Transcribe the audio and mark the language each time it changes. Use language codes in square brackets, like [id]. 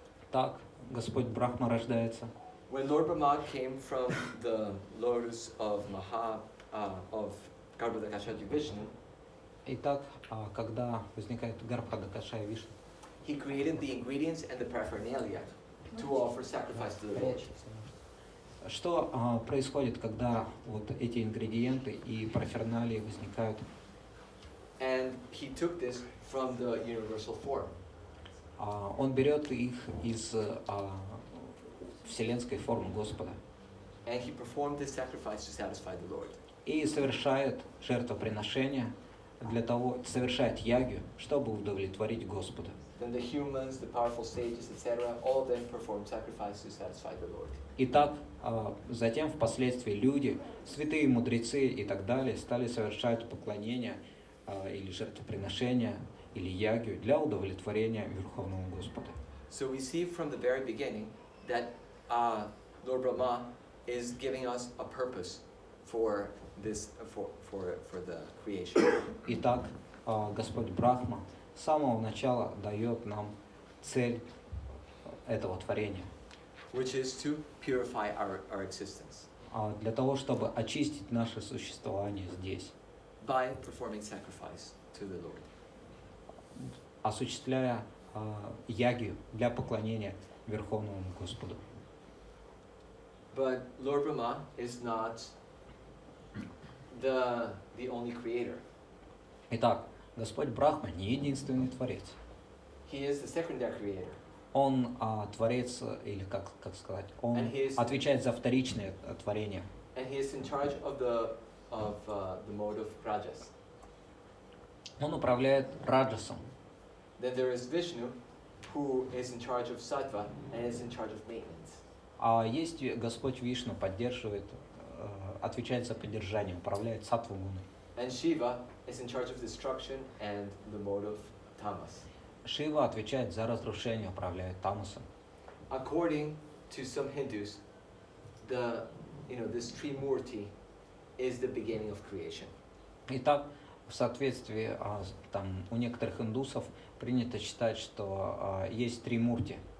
[ru] Так, Господь Брахма рождается. [en] When Lord Brahma came from the lotus of of Garbhodakashaji Vishnu, [ru] Итак, когда возникает Гарбхадакаша и Вишну, [en] he created the ingredients and the paraphernalia to offer sacrifice to the Lord. [ru] что происходит, когда вот эти ингредиенты и параферналии возникают? [en] And he took this from the universal form. [ru] Он берет их из вселенской формы Господа [en] And he performed this sacrifice to satisfy the Lord. [ru] и совершает жертвоприношение для того, совершает ягью, чтобы удовлетворить Господа. [en] Then the humans, the powerful sages, etc., all of them performed sacrifice to satisfy the Lord. [ru] Итак, затем впоследствии люди, святые мудрецы и так далее стали совершать поклонение или жертвоприношения или ягью для удовлетворения Верховного Господа. [en] So we see from the very beginning that Lord Brahma is giving us a purpose for this, for the creation. [ru] Итак, Господь Брахма с самого начала дает нам цель этого творения. [en] Which is to purify our existence [ru] Для того, чтобы очистить наше существование здесь, [en] by performing sacrifice to the Lord. [ru] осуществляя ягью для поклонения Верховному Господу. [en] But Lord Brahma is not the only creator. [ru] Итак, Господь Брахма не единственный Творец. [en] He is the secondary creator. [ru] Он творец, или как сказать, он [en] And he is- [ru] отвечает за вторичное творение. [en] And he is in charge of the mode of rajas. [ru] Он управляет раджасом. [en] Then there is Vishnu, who is in charge of sattva and is in charge of maintenance. [ru] А есть Господь Вишну, поддерживает, отвечает за поддержание, управляет саттва-гуной. [en] And Shiva is in charge of destruction and the mode of tamas. [ru] Шива отвечает за разрушение, управляет тамасом. [en] According to some Hindus, this Trimurti is the beginning of creation. [ru] Итак, в соответствии там, у некоторых индусов принято считать, что есть три мурти.